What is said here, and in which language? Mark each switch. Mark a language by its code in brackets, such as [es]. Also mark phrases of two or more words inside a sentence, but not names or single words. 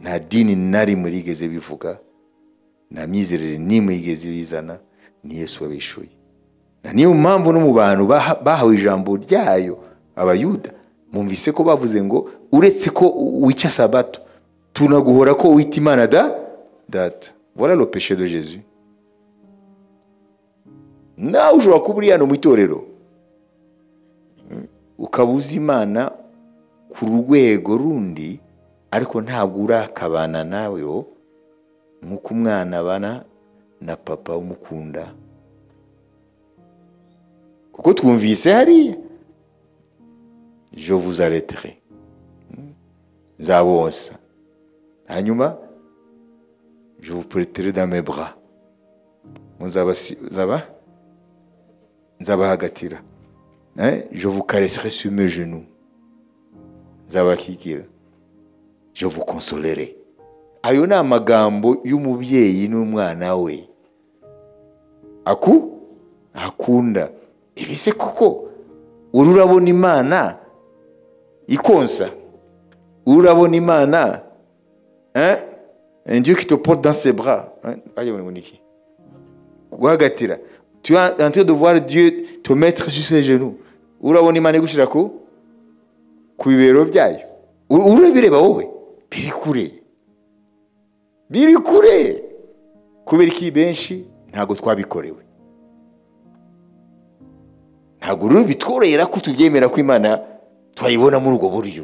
[rw] nta dini na rimwe rigeze bivuga, nta myizerere n'imwe yigeze bizana, ni Yesu wabishuye. Na niyo mpamvu no mu bantu bahawe ijambo ryayo abayuda, mwumvise ko bavuze ngo uretse ko wica sabato tunaguhora ko wita Imana data. [fr] Voilà le péché de Jésus. [rw] Nawe ushobora kuba uri hano mu itorero ukabuza Imana ku rwego rundi, ariko ntabwo urakabana nawe nk'uko umwana abana na papa umukunda. Kuko twumvise hariya [fr] je vous arrêterai, [rw] nzabonsa, hanyuma [fr] je vous prêterai dans mes bras, [rw] nzabahagatira, [fr] je vous caresserai sur mes genoux, [rw] nzabakikira, [fr] je vous consolerai. [rw] Ayo ni amagambo y'umubyeyi n'umwana we akunda. Ibise koko ururabona Imana ikonsa, ururabona Imana [fr] un Dieu qui te porte dans ses bras, [rw] guhagatira. [fr] Tu es en train de voir Dieu te mettre sur ses genoux. [rw] Urabona Imana igushira ku bibero byayo, urabireba wowe biri kure kubera iki benshi ntago twabikorewe, ntago bitworera ko tubyemera ko Imana twayibona muri ubwo buryo.